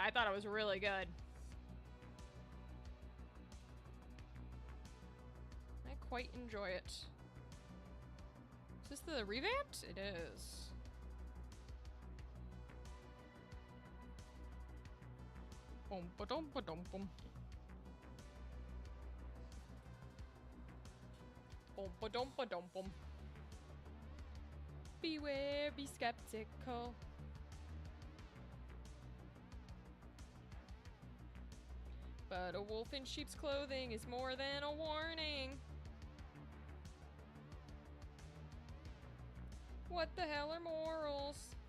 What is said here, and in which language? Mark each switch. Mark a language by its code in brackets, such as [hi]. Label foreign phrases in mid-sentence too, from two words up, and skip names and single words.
[en] I thought it was really good. I quite enjoy it. Is this the revamped? It is. Boom, ba-dum, ba-dum, boom. Boom, ba-dum, ba-dum, boom. Beware, be skeptical. But a wolf in sheep's clothing is more than a warning. What the hell are morals?